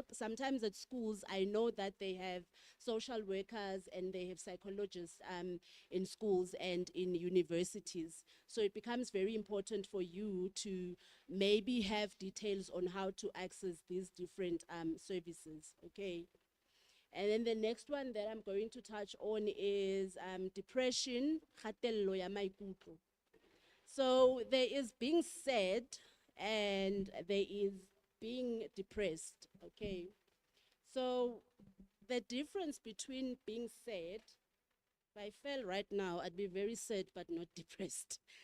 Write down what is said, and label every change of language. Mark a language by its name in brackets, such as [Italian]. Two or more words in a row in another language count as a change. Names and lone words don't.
[English] Sometimes at schools, I know that they have social workers and they have psychologists in schools and in universities. So it becomes very important for you to maybe have details on how to access these different services, okay? And then the next one that I'm going to touch on is depression, [Tswana] kgatelelo ya maikutlo. [English] So there is being sad and there is being depressed, okay? So the difference between being sad, if I fell right now, I'd be very sad but not depressed.